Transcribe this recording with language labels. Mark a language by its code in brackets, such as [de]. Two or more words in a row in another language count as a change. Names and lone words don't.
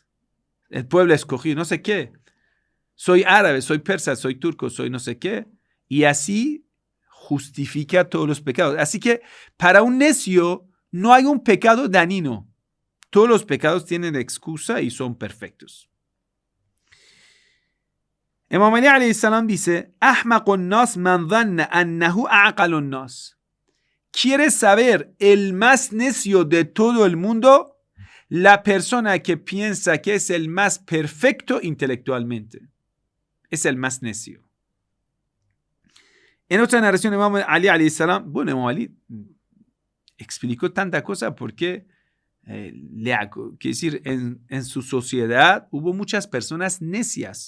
[es] El pueblo escogido, no sé qué. Soy árabe, soy persa, soy turco, soy no sé qué. Y así justifica todos los pecados. Así que para un necio no hay un pecado dañino. Todos los pecados tienen excusa y son perfectos. [ar] Imam Ali عليه السلام dice: أحمق الناس من ظن أنه أعقل الناس. [es] ¿Quieres saber el más necio de todo el mundo? La persona que piensa que es el más perfecto intelectualmente. Es el más necio. En otra narración, Imam Ali [ar] عليه السلام, [es] bueno, Imam Ali explicó tanta cosa porque quiero decir, en su sociedad hubo muchas personas necias.